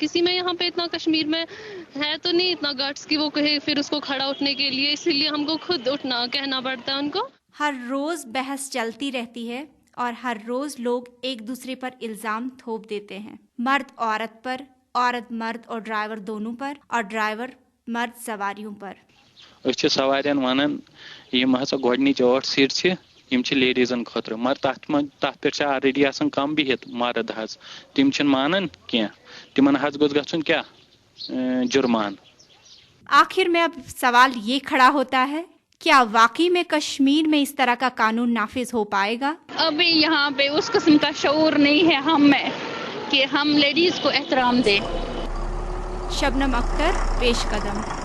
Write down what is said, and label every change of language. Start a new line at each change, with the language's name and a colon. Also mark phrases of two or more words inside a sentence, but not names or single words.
Urdu: کسی میں یہاں پہ اتنا کشمیر میں ہے تو نہیں اتنا گٹس کہ وہ کہے پھر اس کو کھڑا اٹھنے کے لیے، اسی لیے ہم کو خود اٹھنا کہنا پڑتا ہے ان کو. ہر روز بحث چلتی رہتی ہے اور ہر روز لوگ ایک دوسرے پر الزام تھوپ دیتے ہیں، مرد عورت پر، عورت مرد اور ڈرائیور دونوں پر، اور ڈرائیور مرد سواریوں پر.
Kashmiri: سوارِین وَنان یِم ہسا گوڈنِچ 8 سیٹ چھِ یِم چھِ لیڈیزن خاطر، مگر تتھ پہ آلریڈی آسان کم بہِتھ مرد ہز، تِم چھِ مانان کیا، تِمن ہز گوس گژھُن کیا جرمانہ.
Urdu: آخر میں اب سوال یہ کھڑا ہوتا ہے، کیا واقعی میں کشمیر میں اس طرح کا قانون نافذ ہو پائے گا? ابھی یہاں پہ اس قسم کا شعور نہیں ہے ہم میں کہ ہم لیڈیز کو احترام دیں. شبنم اختر، پیش قدم.